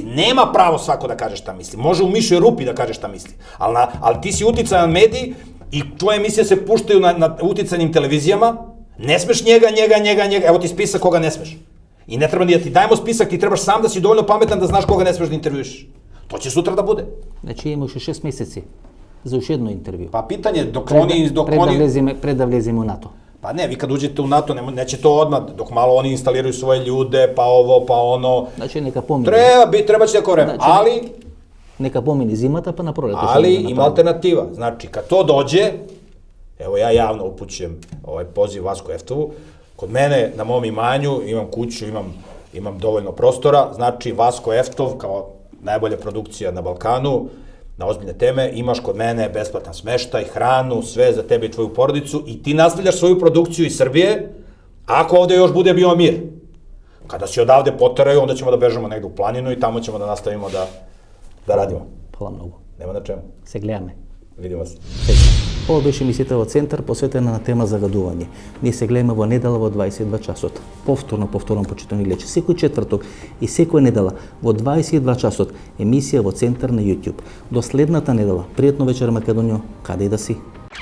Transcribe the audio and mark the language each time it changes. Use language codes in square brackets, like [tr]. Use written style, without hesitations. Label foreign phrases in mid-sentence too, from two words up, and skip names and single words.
[sr] Nema pravo svako da kaže šta misli. Može u mišoj rupi da kaže šta misli. Ali ti si uticajan medij i tvoje emisije se puštaju na uticanim televizijama, ne smeš njega, evo ti spisak koga ne smeš. I ne treba ni da ti dajemo spisak, ti trebaš sam da si dovoljno pametan da znaš koga ne smeš da intervjuiš. To će sutra da bude. [mk] Значи имаш 6 месеци за уште едно интервју. [sr] Pa pitanje, [mk] Пред да влеземе у НАТО. [sr] Pa ne, vi kad uđete u NATO, neće to odmah, dok malo oni instaliraju svoje ljude, pa ovo, pa ono. [mk] Значи нека помине. [sr] Treba će neko vreme, ali... [mk] Нека помини зимата па на пролете. [sr] Ali ima alternativa. Znači, kad to dođe, evo ja javno upućujem ovaj poziv Vasku Eftovu, kod mene, na mom imanju, imam kuću, imam dovoljno prostora, znači Vasko Eftov, kao najbolja produkcija na Balkanu, na ozbiljne teme, imaš kod mene besplatan smeštaj, hranu, sve za tebe i tvoju porodicu i ti nastavljaš svoju produkciju iz Srbije, ako ovde još bude bio mir. Kada se odavde poteraju, onda ćemo da bežamo negde u planinu i tamo ćemo da nastavimo da radimo. Hvala mnogo. Nema na čemu. [mk] Се гледаме. [sr] Vidimo se. [mk] Ова беше емисијата во Центар посветена на тема загадување. Ние се гледаме во недела во 22 часот. Повторно, почитувани гледачи, секој четврток и секоја недела во 22 часот емисија во Центар на YouTube. До следната недела. Пријатно вечер, Македонијо, каде и да си.